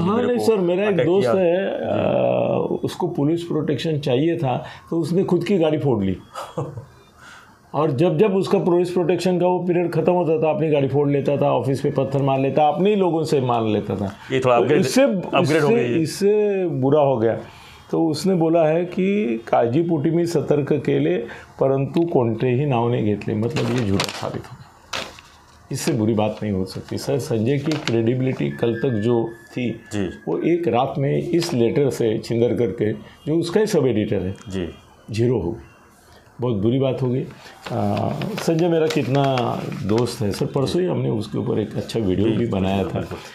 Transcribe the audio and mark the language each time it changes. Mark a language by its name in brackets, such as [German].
[Hindi] हाँ नहीं सर, मेरा एक दोस्त है, उसको पुलिस प्रोटेक्शन चाहिए था तो उसने खुद की गाड़ी फोड़ ली। और जब उसका पुलिस प्रोटेक्शन का वो पीरियड खत्म होता था, अपनी गाड़ी फोड़ लेता था, ऑफिस पे पत्थर मार लेता, अपने ही लोगों से मार लेता था। ये थोड़ा अपग्रेड हो गया, इससे बुरा हो गया। तो उसने बोला है कि [Marathi] काळजीपोटी मी सतर्क केले परंतु कोणतेही नाव नहीं घेतले, [Hindi] मतलब ये झूठा साबित हो। इससे बुरी बात नहीं हो सकती सर। संजय की क्रेडिबिलिटी कल तक जो थी जी, वो एक रात में इस लेटर से छिंदरकर के, जो उसका ही सब एडिटर है जी, जीरो हो गई। बहुत बुरी बात हो गई। संजय मेरा कितना दोस्त है सर, परसों ही हमने उसके ऊपर एक अच्छा वीडियो भी बनाया था।